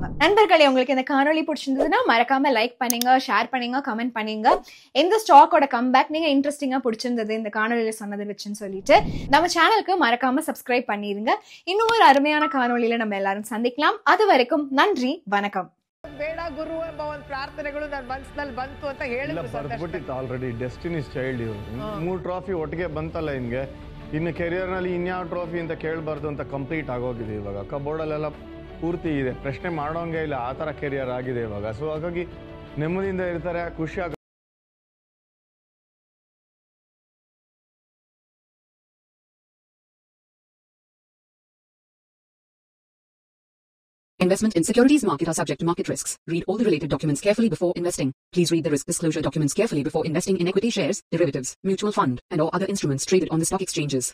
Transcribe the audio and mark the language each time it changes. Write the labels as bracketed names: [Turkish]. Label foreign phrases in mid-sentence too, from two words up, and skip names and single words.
[Tamil] நண்பர்களே, உங்களுக்கு இந்த காணொலி பிடிச்சிருந்ததுன்னா மறக்காம லைக் பண்ணுங்க, ஷேர் பண்ணுங்க, கமெண்ட் பண்ணுங்க. எந்த ஸ்டாக்கோட கம்பேக் நீங்க இன்ட்ரெஸ்டிங்கா பிடிச்சிருந்தது இந்த காணொலியில சொன்னது வச்சுன்னு சொல்லிட்டு நம்ம சேனலுக்கு மறக்காம சப்ஸ்கிரைப் பண்ணிருங்க. இன்னும் ஒரு அருமையான காணொலியில நம்ம எல்லாரும் சந்திக்கலாம். அது வரைக்கும் நன்றி, வணக்கம். [Kannada] ಬೇಡ ಗುರು ಎಂಬ ಒಂದು ಪ್ರಾರ್ಥನೆಗಳು ನನ್ನ ಮನಸ್ಸಿನಲ್ಲಿ ಬಂತು ಅಂತ ಹೇಳಿದ್ರು. ಆಲ್ರೆಡಿ ಡೆಸ್ಟಿನೀಸ್ ಚೈಲ್ಡ್ ಇವರು 3 ಟ್ರಾಫಿ ಒಟ್ಟಿಗೆ ಬಂತಲ್ಲ ಇನ್ಗೆ. ಇನ್ನು ಕೆರಿಯರ್ ನಲ್ಲಿ ಇನ್ಯಾವ ಟ್ರಾಫಿ ಅಂತ ಕೇಳಬಾರ್ದು ಅಂತ ಕಂಪ್ಲೀಟ್ ಆಗೋಗಿದೆ. ಇವಾಗ ಕಬೋರ್ಡಲ್ಲೆಲ್ಲ ಪೂರ್ತಿ ಇದೆ, ಪ್ರಶ್ನೆ ಮಾಡೋಂಗೆ ಇಲ್ಲ, ಆ ತರ ಕೆರಿಯರ್ ಆಗಿದೆ ಇವಾಗ. ಸೊ ಹಾಗಾಗಿ ನೆಮ್ಮದಿಯಿಂದ ಇರ್ತಾರೆ, ಖುಷಿ [English] Investment in securities market are subject to market risks. Read all the related documents carefully before investing. Please read the risk disclosure documents carefully before investing in equity shares, derivatives, mutual fund, and or other instruments traded on the stock exchanges.